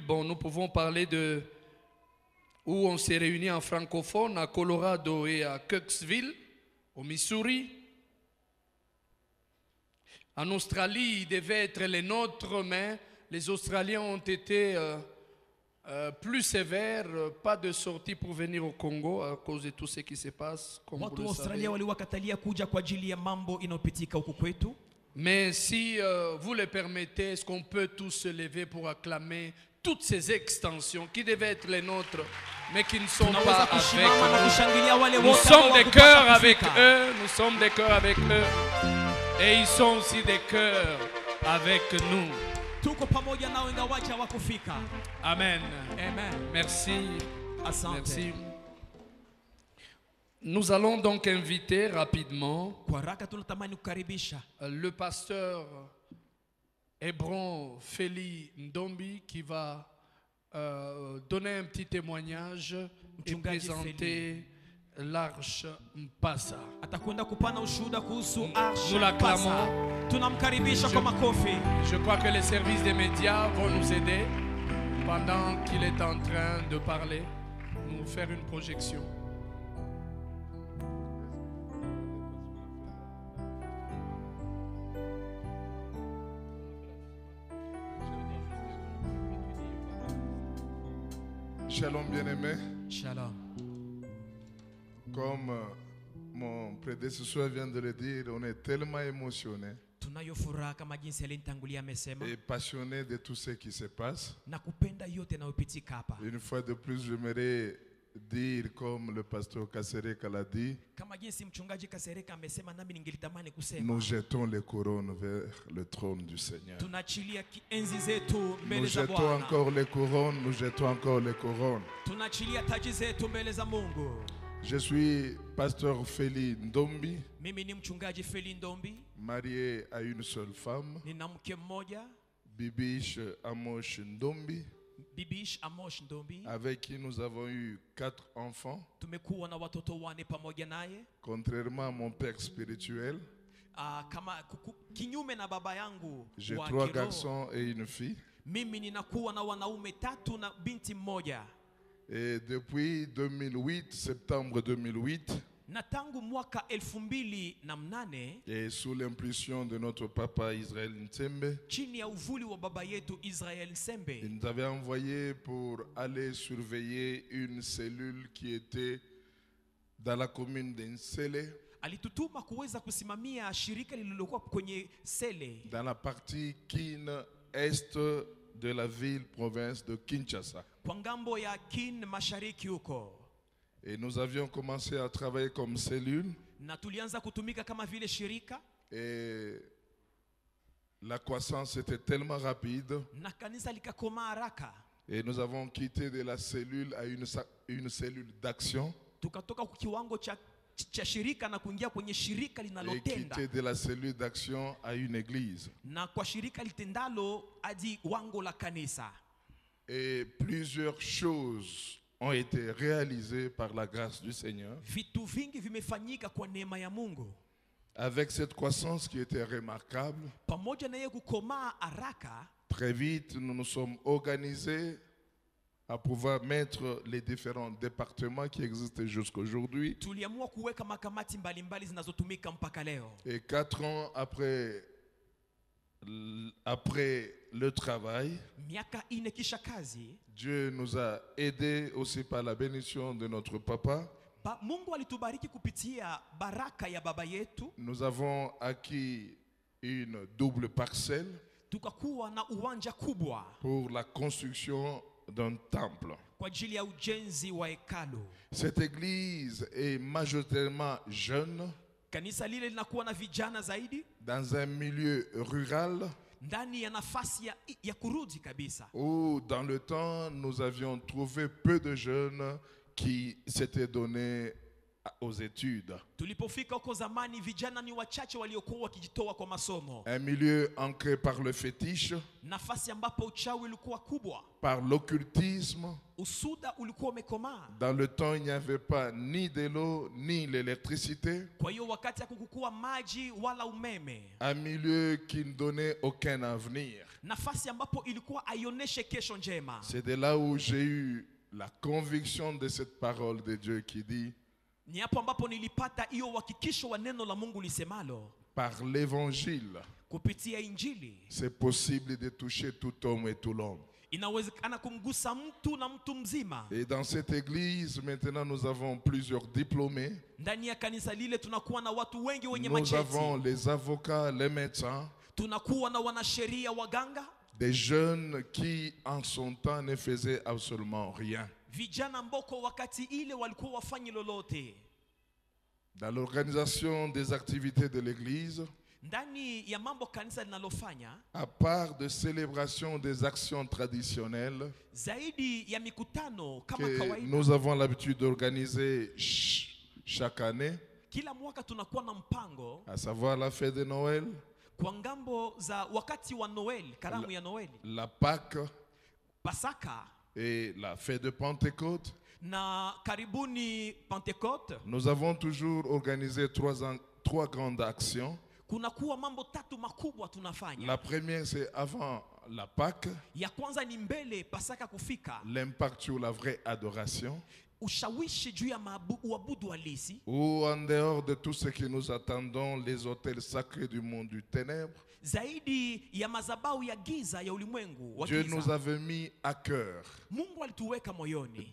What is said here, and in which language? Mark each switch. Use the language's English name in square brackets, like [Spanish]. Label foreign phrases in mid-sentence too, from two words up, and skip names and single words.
[French] Bon, nous pouvons parler de où on s'est réunis en francophone, à Colorado et à Kirksville, au Missouri. En Australie, il devait être les nôtres, mais les Australiens ont été plus sévères. Pas de sortie pour venir au Congo à cause de tout ce qui se passe, comme vous [Swahili] Watu le wa [French] savez. [Swahili] Australia waliwakatalia kuja kwa ajili ya mambo inayopitika huku kwetu. [French] Mais si vous le permettez, est-ce qu'on peut tous se lever pour acclamer toutes ces extensions qui devaient être les nôtres, mais qui ne sont pas avec nous? Nous sommes des cœurs avec eux, nous sommes des cœurs avec eux, et ils sont aussi des cœurs avec nous. [Swahili] Tuko pamoja nao ingawaje hawakufika. [French] Amen. Amen. Merci. [Swahili] Asante. [French] Merci. Nous allons donc inviter rapidement [Swahili] Kwa haraka tunatamani kukaribisha [French] le pasteur Hébron Feli Ndombi qui va donner un petit témoignage et [Swahili] Mchungaji [French] présenter l'arche Mpasa. [Swahili] Atakwenda kupana ushuhuda kuhusu [French] Nous [Swahili] Arsha [French] l'acclamons. [Swahili] Mpasa. Tunamkaribisha kwa makofi. [French] Je crois que les services des médias vont nous aider pendant qu'il est en train de parler, nous faire une projection. Shalom bien-aimé. [Swahili] Shalom. [French] Comme mon prédécesseur vient de le dire, on est tellement émotionné [Swahili] Tunayo furaha kama jinsi alinitangulia amesema [French] et passionné de tout ce qui se passe. [Swahili] na kupenda yote yanayopitika hapa. [French] Une fois de plus, j'aimerais dire, comme le pasteur Kasereka l'a dit, [Swahili] Kama jinsi mchungaji Kasereka amesema, nami ningelitamani kusema [French] nous jetons les couronnes vers le trône du Seigneur. [Swahili] tunaachilia enzi zetu mbele [French] Nous [Swahili] za [French] jetons [Swahili] Bwana. [French] encore les couronnes, nous jetons encore les couronnes. [Swahili] Tunaachilia taji zetu mbele za Mungu. [French] Je suis pasteur Feli Ndombi, [Swahili] Mimi ni mchungaji Feli Ndombi, [French] marié à une seule femme, [Swahili] nina mke mmoja, [French] Bibish Amosh Ndombi, [Swahili] Bibish Amosh Ndombi. [French] avec qui nous avons eu 4 enfants. [Swahili] Tumekuwa na watoto 4 pamoja naye. [French] Contrairement à mon père spirituel, [Swahili] Kinyume na baba yangu [French] j'ai [Swahili] wa [French] 3 [Swahili] kiroho, [French] garçons et une fille. [Swahili] mimi ninakuwa na wanaume 3 na binti mmoja. [French] Et depuis 2008, septembre 2008, [Swahili] Na tangu mwaka 2008 [French] et sous l'impulsion de notre papa Israël Ntembe, [Swahili] chini ya uvuli wa baba yetu Israel Sembe, [French] il nous avait envoyé pour aller surveiller une cellule qui était dans la commune d'Ensele, [Swahili] alitutuma kuweza kusimamia shirika lililokuwa kwenye Sele, [French] dans la partie Kin-Est de la ville province de Kinshasa. [Swahili] kwa ngambo ya Kin mashariki huko. [French] Et nous avions commencé à travailler comme cellule. [Swahili] Na tulianza kutumika kama vile shirika. [French] Et la croissance était tellement rapide. [Swahili] Na kanisa likakoma haraka. [French] Et nous avons quitté de la cellule à une cellule d'action. [Swahili] Tukatoka kwa kiwango cha shirika na kuingia kwenye shirika [French] Et [Swahili] linalotenda. [French] quitté de la cellule d'action à une église. [Swahili] Na kwa shirika litendalo hadi wango la kanisa. [French] Et plusieurs choses ont été réalisées par la grâce du Seigneur. [Swahili] Vitu vingi vimefanyika kwa neema ya Mungu. [French] Avec cette croissance qui était remarquable, [Swahili] Pamoja na yeye kukomaa haraka, [French] très vite nous nous sommes organisés à pouvoir mettre les différents départements qui existent jusqu'à aujourd'hui. [Swahili] tuliamua kuweka makamati mbalimbali zinazotumika mpaka leo. [French] Et 4 ans après le travail, [Swahili] Miaka 4 kisha kazi, [French] Dieu nous a aidés aussi par la bénédiction de notre papa. [Swahili] Mungu alitubariki kupitia baraka ya baba yetu. [French] Nous avons acquis une double parcelle [Swahili] Tukakuwa na uwanja kubwa [French] pour la construction d'un temple. [Swahili] kwa ajili ya ujenzi wa hekalu. [French] Cette église est majoritairement jeune, [Swahili] Kanisa lile linakuwa na vijana zaidi [French] dans un milieu rural [Swahili] ndani ya nafasi ya kurudi kabisa, [French] où dans le temps nous avions trouvé peu de jeunes qui s'étaient donnés aux études. [Swahili] tulipofika huko zamani vijana ni wachache waliokuwa wakijitoa kwa masomo. [French] Un milieu ancré par le fétiche, [Swahili] Nafasi ambapo uchawi ulikuwa kubwa, [French] par l'occultisme. [Swahili] usuda ulikuwa umekomaa. [French] Dans le temps, il n'y avait pas ni de l'eau ni l'électricité. [Swahili] Kwa hiyo wakati hakukuwa maji wala umeme, [French] Un milieu qui ne donnait aucun avenir. [Swahili] nafasi ambapo ilikuwa aioneshe kesho njema. [French] C'est de là où j'ai eu la conviction de cette parole de Dieu qui dit: [Swahili] Ni hapo ambapo nilipata hiyo uhakikisho wa neno la Mungu lisemalo, [French] par l'évangile, [Swahili] kupitia Injili [French] c'est possible de toucher tout homme et tout l'homme. [Swahili] inawezekana kumgusa mtu na mtu mzima. [French] Et dans cette église, maintenant, nous avons plusieurs diplômés. [Swahili] Ndani ya kanisa lile tunakuwa na watu wengi wenye [French] Nous avons [Swahili] macheti, [French] les avocats, les médecins, [Swahili] tunakuwa na wanasheria, waganga, [French] des jeunes qui, en son temps, ne faisaient absolument rien. [Swahili] vijana mboko wakati ile walikuwa wafanyi lolote. [French] Dans l'organisation des activités de l'église, [Swahili] Ndani ya mambo kanisa linalofanya, [French] à part de célébration des actions traditionnelles [Swahili] zaidi ya mikutano kama [French] que [Swahili] kawaida, [French] nous avons l'habitude d'organiser chaque année, [Swahili] kila mwaka tunakuwa na mpango, [French] à savoir la fête de Noël, [Swahili] kwa ngambo za wakati wa Noel, karamu ya Noeli, [French] la Pâque [Swahili] Pasaka [French] et la fête de Pentecôte. [Swahili] na karibuni Pentecote [French] nous avons toujours organisé trois grandes actions. [Swahili] kunakuwa mambo tatu makubwa tunafanya. [French] La première, c'est avant la Pâque, [Swahili] Ya kwanza ni mbele Pasaka kufika, [French] l'impact sur la vraie adoration, [Swahili] ushawishi juu ya uabudu halisi, [French] ou en dehors de tout ce que nous attendons, les autels sacrés du monde du ténèbre. [Swahili] zaidi ya madhabahu ya giza ya ulimwengu wa [French] Dieu [Swahili] giza. [French] nous avait mis à cœur [Swahili] Mungu alituweka moyoni